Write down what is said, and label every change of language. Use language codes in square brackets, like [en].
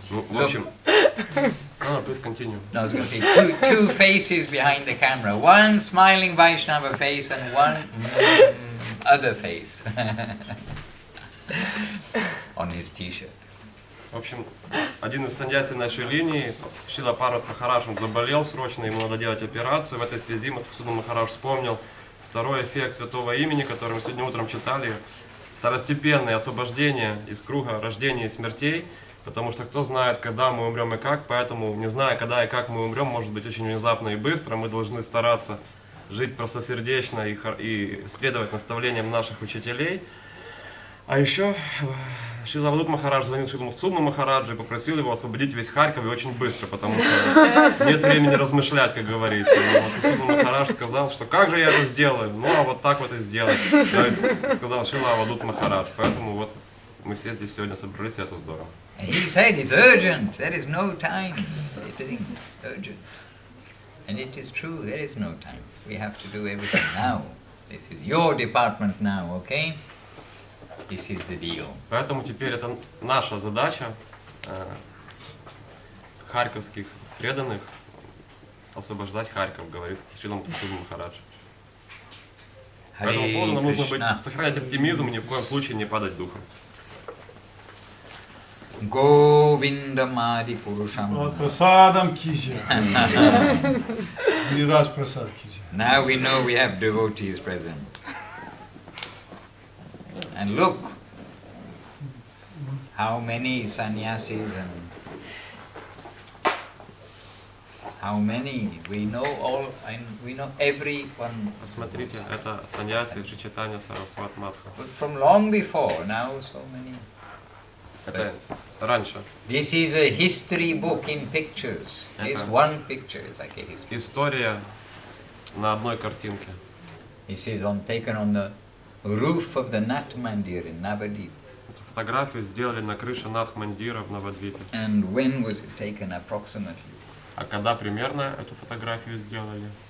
[ru] В общем, [en] please continue. No, I was going to say two faces behind the camera. One smiling Vaishnava face and one other face on his t-shirt. [ru] В общем, один из саньяси нашей линии, Шрила Парват Махарадж, он заболел срочно, ему надо делать операцию. В этой связи Мадхусуданом Махарадж вспомнил второй эффект святого имени, который мы сегодня утром читали. Второстепенное освобождение из круга рождения и смертей. Потому что кто знает, когда мы умрем и как, поэтому, не зная, когда и как мы умрем, может быть очень внезапно и быстро, мы должны стараться жить простосердечно и следовать наставлениям наших учителей. А еще Шрила Авадут Махарадж звонил Шрилу Махараджу Махараджу и попросил его освободить весь Харьков и очень быстро, потому что нет времени размышлять, как говорится. И Махарадж Махарадж сказал, что как же я это сделаю? Ну, а вот так вот и сделать, сказал Шрила Авадут Махарадж. Поэтому вот мы все здесь сегодня собрались, и это здорово. [en] And he said it's urgent, there is no time. Everything urgent. And it is true, there is no time. We have to do everything now. This is your department now, okay? This is the deal. [ru] Поэтому теперь это наша задача, харьковских преданных, освобождать Харьков, говорит Шрила Мадхусуданом Махарадж. По этому поводу нам нужно сохранять оптимизм и ни в коем случае не падать духом. Govindamadi Purusham. Prasadam kija. Niraj Prasad kija. [en] Now we know we have devotees present. And look how many sannyasis and how many we know all and we know everyone. [ru] Посмотрите, это саньяси Чтение Сарасват Мадха. [en] But from long before, now so many. [ru] Это раньше. [en] This is a history book in pictures. It's one picture, like a history. [ru] История на одной картинке. [en] This is taken on the roof of the Nath Mandir in Navadvip. [ru] Эту фотографию сделали на крыше Надх-мандира в Навадвипе. [en] And when was it taken approximately? [ru] А когда примерно эту фотографию сделали?